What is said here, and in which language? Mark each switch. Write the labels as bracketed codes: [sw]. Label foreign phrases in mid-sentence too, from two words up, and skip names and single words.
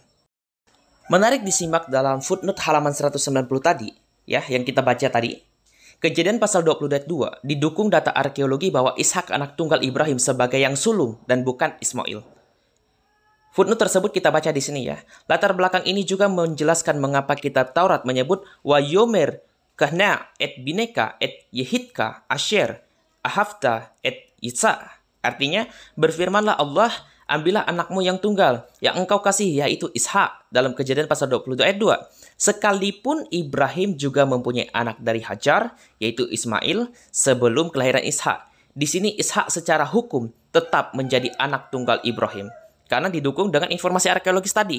[id] Menarik disimak dalam footnote halaman 190 tadi, ya, yang kita baca tadi. Kejadian pasal 22 ayat 2 didukung data arkeologi bahwa Ishak anak tunggal Ibrahim sebagai yang sulung dan bukan Ismail. Footnote tersebut kita baca di sini ya. Latar belakang ini juga menjelaskan mengapa kitab Taurat menyebut [he] ויאמר קח נא את בנך את יחידך אשר אהבת את יצחק. [id] Artinya, berfirmanlah Allah, ambillah anakmu yang tunggal, yang engkau kasih, yaitu Ishak, dalam Kejadian pasal 22 ayat 2. Sekalipun Ibrahim juga mempunyai anak dari Hajar, yaitu Ismail, sebelum kelahiran Ishak. Di sini Ishak secara hukum tetap menjadi anak tunggal Ibrahim, karena didukung dengan informasi arkeologis tadi.